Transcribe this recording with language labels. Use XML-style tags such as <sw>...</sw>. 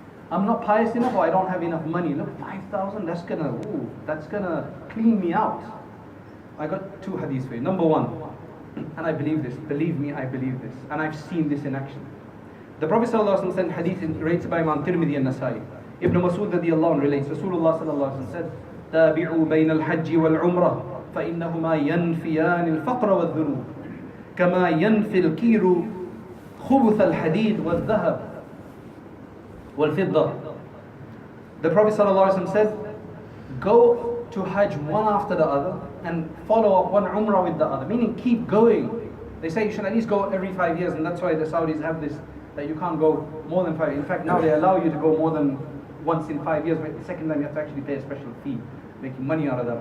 <en>I'm not pious enough, or I don't have enough money. Look, 5,000, that's gonna clean me out. I got two hadiths for you. Number one, and I believe this, believe me, I believe this, and I've seen this in action. The Prophet ﷺ said, hadith rated by Imam Tirmidhi and Nasai. Ibn Masud radiyallahu anhu relates, Rasulullah ﷺ said,</en> <ar>تابعوا بين الحج والعمرة فإنهما ينفيان الفقر والذنوب كما ينفي الكير خبث الحديد والذهب والفضة.</ar> <en>The Prophet ﷺ said, go to Hajj one after the other and follow up one Umrah with the other, meaning keep going. They say you should at least go every 5 years, and that's why the Saudis have this, that you can't go more than 5 years. In fact, now they allow you to go more than once in 5 years, but the second time you have to actually pay a special fee, making money out of that.</en>